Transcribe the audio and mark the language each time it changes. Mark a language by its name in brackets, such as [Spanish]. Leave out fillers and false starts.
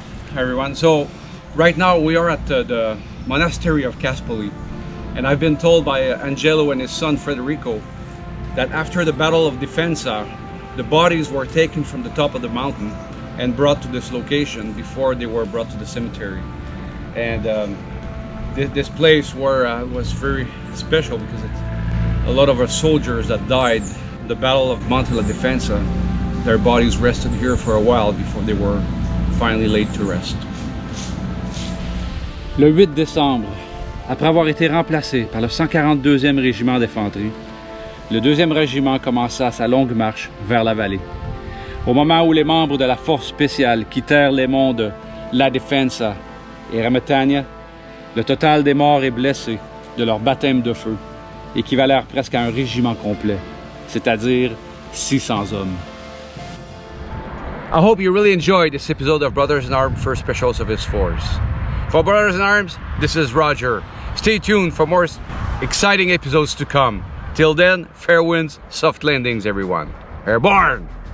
[English] Hi everyone, so right now we are at the monastery of Caspoli, and I've been told by Angelo and his son Federico that after the Battle of Defensa, the bodies were taken from the top of the mountain and brought to this location before they were brought to the cemetery. And this place was very special because it's a lot of our soldiers that died in the Battle of Monte la Defensa. Their bodies rested here for a while before they were finally laid to rest. [French] Le 8 décembre, après avoir été remplacé par le 142e régiment d'infanterie, le 2e régiment commença sa longue marche vers la vallée. Au moment où les membres de la force spéciale quittèrent les monts de La Defensa et Rametania, le total des morts et blessés de leur baptême de feu équivalèrent presque à un régiment complet, c'est-à-dire 600 hommes. [English] I hope you really enjoyed this episode of Brothers in Arms First Specials of His Force. For Brothers in Arms, this is Roger. Stay tuned for more exciting episodes to come. Till then, fair winds, soft landings, everyone. Airborne!